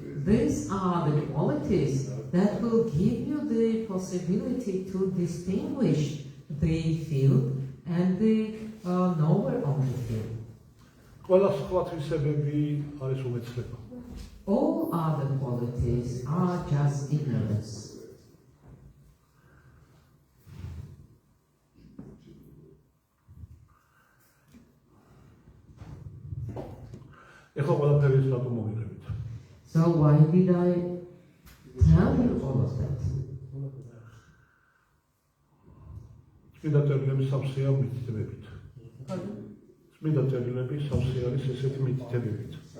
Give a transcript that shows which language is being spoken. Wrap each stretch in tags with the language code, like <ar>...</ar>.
<en>These are the qualities that will give you the possibility to distinguish the field and the knower of the field.</en> <ka>ყველა სხვა თვისებები არის უმეცრება.</ka> <en>All other qualities are just ignorance.</en> <ka>ეხლა ყველაფერი ის რატომ მოგიღებით?</ka> <en>So why did I tell you all of that?</en> <ka>წმინდა წერილები სავსეა მითითებებით. წმინდა წერილები სავსე არის ესეთი მითითებებით.</ka>